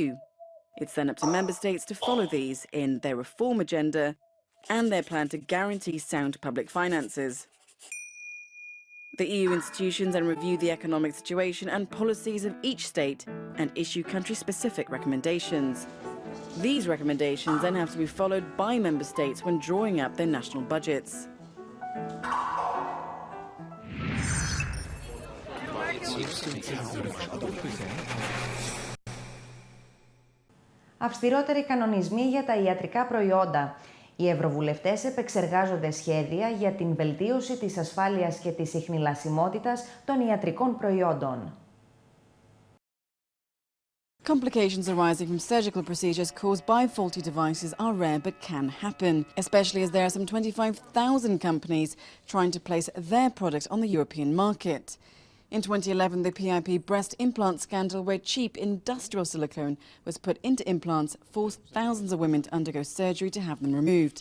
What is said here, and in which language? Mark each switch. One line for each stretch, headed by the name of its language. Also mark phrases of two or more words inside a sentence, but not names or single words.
English: It's then up to member states to follow these in their reform agenda and their plan to guarantee sound public finances. The EU institutions then review the economic situation and policies of each state and issue country-specific recommendations. These recommendations then have to be followed by member states when drawing up their national budgets.
Greek: Αυστηρότεροι κανονισμοί για τα ιατρικά προϊόντα. Οι ευρωβουλευτές επεξεργάζονται σχέδια για την βελτίωση της ασφάλειας και της ιχνηλασιμότητας των ιατρικών προϊόντων.
English: Complications arising from surgical procedures caused by faulty devices are rare but can happen, especially as there are some 25,000 companies trying to place their products on the European market. In 2011, the PIP breast implant scandal, where cheap industrial silicone was put into implants, forced thousands of women to undergo surgery to have them removed.